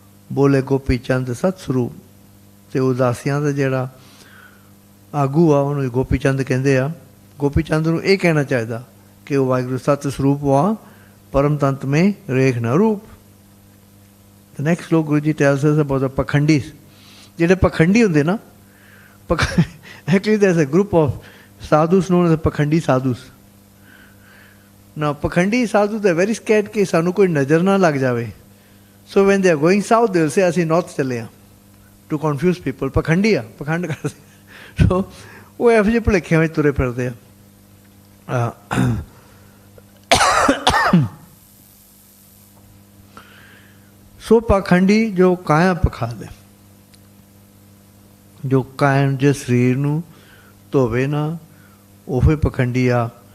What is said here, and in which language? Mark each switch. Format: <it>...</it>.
<pa>ਬੋਲੇ ਗੋਪੀ ਚੰਦ ਸਤ ਸਰੂਪ। ਤੇ ਉਦਾਸੀਆਂ ਦਾ ਜਿਹੜਾ ਆਗੂ ਆ, ਉਹਨੂੰ ਗੋਪੀ ਚੰਦ ਕਹਿੰਦੇ ਆ। ਗੋਪੀ ਚੰਦ ਨੂੰ ਇਹ ਕਹਿਣਾ ਚਾਹੀਦਾ ਕਿ ਉਹ ਵਾਹਿਗੁਰੂ ਸਤ ਸਰੂਪ ਵਾ, ਪਰਮ ਤੰਤ ਮੇਂ ਰੇਖ ਨਾ ਰੂਪ।</pa> <en>The next sloka Guruji tells us about the Pakhndis.</en> <pa>ਜਿਹੜੇ ਪਖੰਡੀ ਹੁੰਦੇ ਨਾ,</pa> <en>actually there's a group of sadhus known as the Pakhandi sadhus. Now Pakhandi sadhus are very scared</en> <pa>ਕਿ ਸਾਨੂੰ ਕੋਈ ਨਜ਼ਰ ਨਾ ਲੱਗ ਜਾਵੇ.</pa> <en>So when they are going south, they will say</en> <pa>ਅਸੀਂ</pa> <en>north</en> <pa>ਚੱਲੇ ਹਾਂ,</pa> <en>to confuse people.</en> <pa>ਪਖੰਡੀ ਆ, ਪਖੰਡ ਕਰਦੇ। So ਉਹ ਇਹੋ ਜਿਹੇ ਭੁਲੇਖਿਆਂ ਵਿੱਚ ਤੁਰੇ ਫਿਰਦੇ ਆ। ਸੋ ਪਾਖੰਡੀ ਜੋ ਕਾਇਆ ਪਖਾਲੇ, ਜੋ ਕਾਇਮ ਜੇ ਸਰੀਰ ਨੂੰ ਧੋਵੇ ਨਾ, ਉਹ ਹੀ ਪਖੰਡੀ ਆ।</pa>